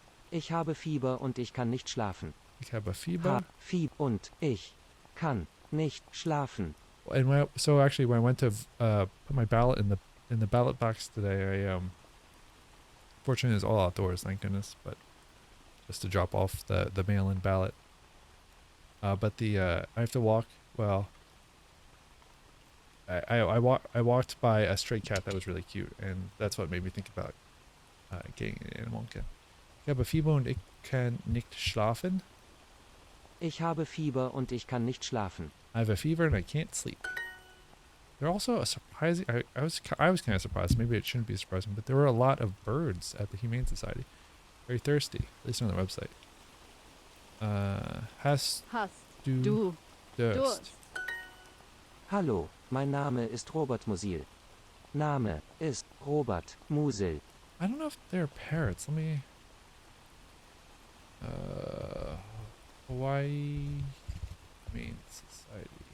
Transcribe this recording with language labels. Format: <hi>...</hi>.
<de>Ich habe Fieber und ich kann nicht schlafen. Ich habe Fieber. Fieber und ich kann nicht schlafen.</de> <en>And so actually, when I went to put my ballot in the ballot box today, I fortunately it's all outdoors, thank goodness, but just to drop off the mail-in ballot. But I have to walk. Well, I walked by a stray cat that was really cute, and that's what made me think about getting an animal again.</en> <de>Ich habe Fieber und ich kann nicht schlafen. Ich habe Fieber und ich kann nicht schlafen.</de> <en>I have a fever and I can't sleep. They're also a surprising. I was kind of surprised. Maybe it shouldn't be surprising, but there were a lot of birds at the Humane Society. Very thirsty, at least on their website.</en> <de>Hast du Durst? Hallo, mein Name ist Robert Musil. Name ist Robert Musil.</de> <en>I don't know if they're parrots. Let me. Hawaii Humane Society.</en>